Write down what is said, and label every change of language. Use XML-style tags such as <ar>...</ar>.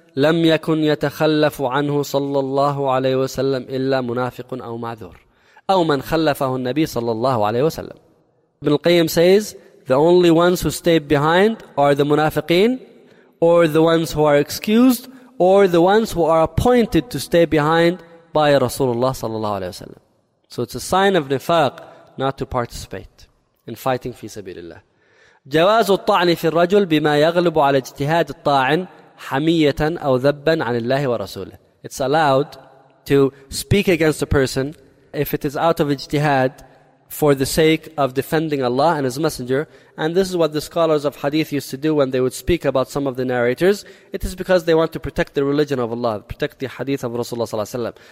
<ar>لَمْ يَكُنْ يَتَخَلَّفُ عَنْهُ صَلَّى اللَّهُ عَلَيْهِ وَسَلَّمْ</ar> <en>إِلَّا مُنَافِقٌ أَوْ مَعْذُورٌ أَوْ مَنْ خَلَّفَهُ النَّبِيِّ صَلَّى اللَّهُ عَلَيْهِ وَسَلَّمْ Ibn al-Qayyim says, the only ones who stayed behind are the munafiqeen, or the ones who are excused, or the ones who are appointed to stay behind by Rasulullah sallallahu alayhi wasallam. So it's a sign of nifaq not to participate in fighting fi sabilillah.</en> <ar>جواز الطعن في الرجل بما يغلب على اجتهاد الطاعن حمية أو ذبا عن الله ورسوله.</ar> <en>It's allowed to speak against a person if it is out of اجتهاد for the sake of defending Allah and His Messenger. And this is what the scholars of hadith used to do when they would speak about some of the narrators. It is because they want to protect the religion of Allah, protect the hadith of Rasulullah sallallahu alaihi wasallam.</en>